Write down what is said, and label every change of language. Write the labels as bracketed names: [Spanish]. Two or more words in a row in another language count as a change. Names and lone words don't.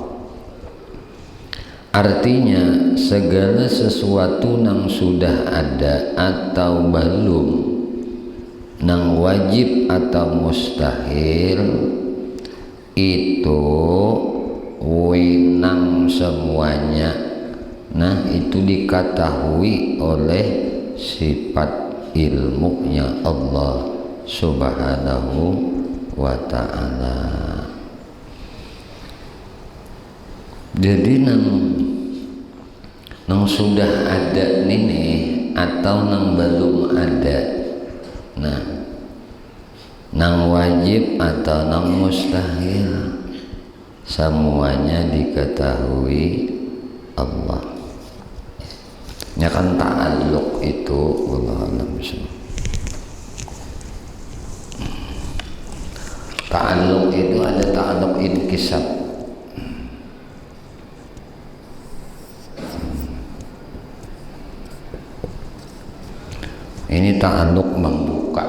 [Indonesian] Artinya segala sesuatu yang sudah ada atau belum, yang wajib atau mustahil, itu wenang semuanya. Nah, itu diketahui oleh sifat ilmunya Allah [Arabic] سبحانه وتعالى. [Banjar] Jadi nang sudah ada nini atau nang belum ada, nang wajib atau nang mustahil, semuanya diketahui Allah. [Indonesian] Ya kan ta'alluq itu [Arabic] والله أعلم بالصواب. [Indonesian] Ta'alluq itu ada [Arabic] تعلق إنكساب. [Indonesian] Ini ta'alluq membuka.